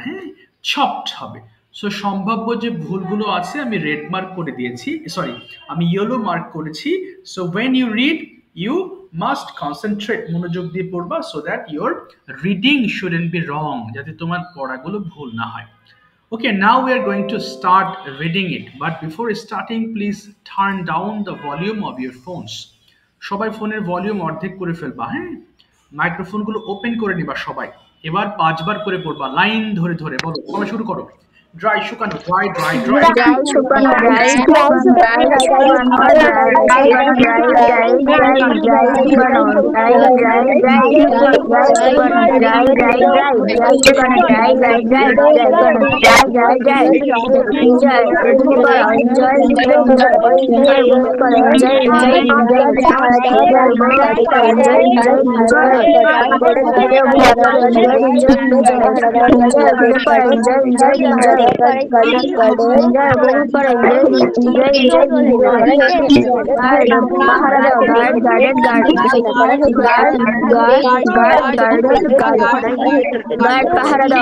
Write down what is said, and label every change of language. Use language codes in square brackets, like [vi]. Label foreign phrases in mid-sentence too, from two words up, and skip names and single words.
[bn] হ্যাঁ, ছপড হবে। সো সম্ভাব্য যে ভুলগুলো আছে আমি [en] red mark [bn] করে দিয়েছি, সরি আমি [en] yellow mark [bn] করেছি। [en] So when you read you must concentrate, [bn] মনোযোগ দিয়ে পড়বা, [en] so that your reading shouldn't be wrong, [bn] যাতে তোমার পড়াগুলো ভুল না হয়। [en] Okay, now we are going to start reading it. But before starting, please turn down the volume of your phones. [bn] সবাই ফোনের ভলিউম অর্ধেক করে ফেলবা, হ্যাঁ? মাইক্রোফোনগুলো ওপেন করে নিবা সবাই। এবার ৫ বার করে পড়বা লাইন ধরে ধরে, বলো, সবাই শুরু করো। [en] ড্রাই শুকানো, dry dry dry. Dry শুকানো, dry শুকানো, dry শুকানো, dry শুকানো, dry dry dry dry শুকানো, dry dry dry dry শুকানো, dry dry dry dry শুকানো, dry dry dry dry শুকানো, dry dry dry enjoy [bn] এদিকে করো, [en] enjoy enjoy enjoy enjoy [bn] উপভোগ করো, [en] enjoy enjoy enjoy enjoy [bn] উপভোগ করো, [en] enjoy enjoy enjoy enjoy [bn] উপভোগ করো, [en] enjoy enjoy enjoy enjoy [bn] উপভোগ করো, [en] enjoy enjoy enjoy [bn] পাহারা দাও, [en] guard guarded guard guard guard guard guard [bn] পাহারা দাও,